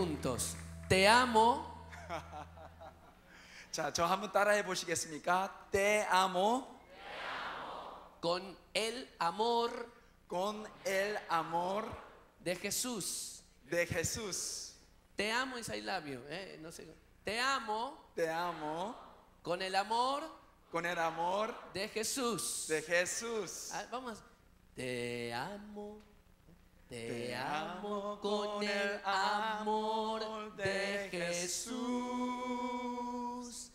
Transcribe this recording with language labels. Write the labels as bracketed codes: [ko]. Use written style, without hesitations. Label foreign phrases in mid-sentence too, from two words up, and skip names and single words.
[es] juntos. Te amo [ko] 자, 저 한번 따라해 보시겠습니까? [es] Te amo con el amor con el amor de Jesús. de Jesús. Te amo [en] is I love you. [es] No sé. Te amo Te amo con el amor con el amor de Jesús. de Jesús. Ah, vamos. Te amo. Te Te amo con el amor de Jesús.